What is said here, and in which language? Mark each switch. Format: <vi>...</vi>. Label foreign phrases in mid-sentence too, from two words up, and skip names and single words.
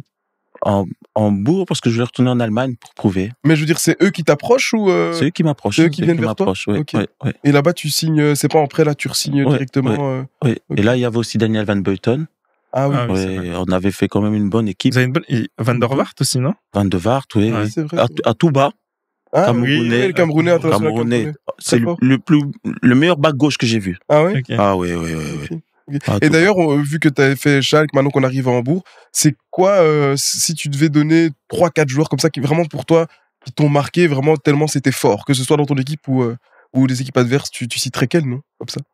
<fr>Hambourg, parce que je vais retourner en Allemagne pour prouver. Mais je veux dire, c'est eux qui t'approchent ou C'est eux qui m'approchent. C'est eux qui viennent vers toi? Ouais, okay. Ouais. Et là-bas, tu signes, c'est pas en prêt, là, tu re-signes directement. Oui. Okay. Et là, il y avait aussi Daniel Van Buiten. Ah oui. On avait fait quand même une bonne équipe. Vous avez une bonne... Van der Vaart aussi, non? Van der Vaart, oui. Ah, c'est vrai, à tout bas. Camerounais. Le Camerounais. C'est le meilleur back gauche que j'ai vu. Ah oui? Okay. Ah oui. Okay. Et d'ailleurs, vu que tu avais fait Schalke, maintenant qu'on arrive à Hambourg, c'est quoi, si tu devais donner 3-4 joueurs comme ça qui vraiment pour toi, qui t'ont marqué vraiment tellement c'était fort, que ce soit dans ton équipe ou les équipes adverses, tu citerais quel nom comme ça?</fr>